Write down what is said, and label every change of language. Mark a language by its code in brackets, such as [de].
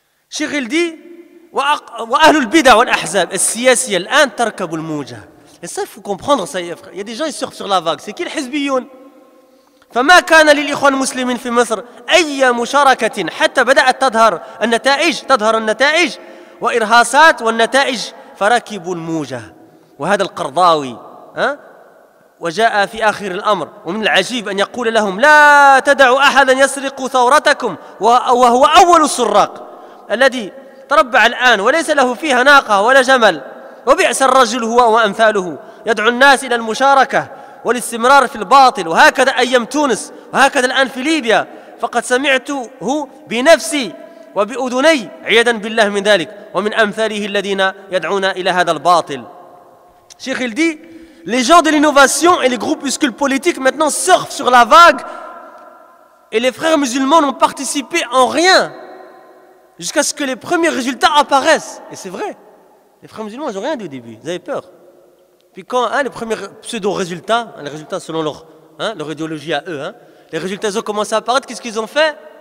[fr] Cheikh il dit [ar] وأهل البدع والأحزاب السياسية الآن تركب الموجة. [fr] Et ça il faut comprendre ça. Il y a des gens qui surfent sur la vague. C'est qui le [ar] حزبيون؟ فما كان للإخوان المسلمين في مصر أي مشاركة حتى بدأت تظهر النتائج وإرهاصات والنتائج فركبوا الموجة. وهذا القرضاوي وجاء في آخر الأمر ومن العجيب أن يقول لهم لا تدعوا أحدا يسرق ثورتكم وهو أول السراق الذي تربع الآن وليس له فيها ناقة ولا جمل وبئس الرجل هو وأمثاله يدعو الناس إلى المشاركة والاستمرار في الباطل. وهكذا أيام تونس وهكذا الآن في ليبيا فقد سمعته بنفسي وبأذني عياذا بالله من ذلك ومن أمثاله الذين يدعون إلى هذا الباطل. [fr] Cheikh il dit, les gens de l'innovation et les groupuscules politiques maintenant surfent sur la vague et les frères musulmans n'ont participé en rien jusqu'à ce que les premiers résultats apparaissent. Et c'est vrai, les frères musulmans ils n'ont rien dit au début, ils avaient peur. Puis quand les premiers pseudo-résultats, les résultats selon leur idéologie à eux, les résultats ils ont commencé à apparaître, qu'est-ce qu'ils ont fait?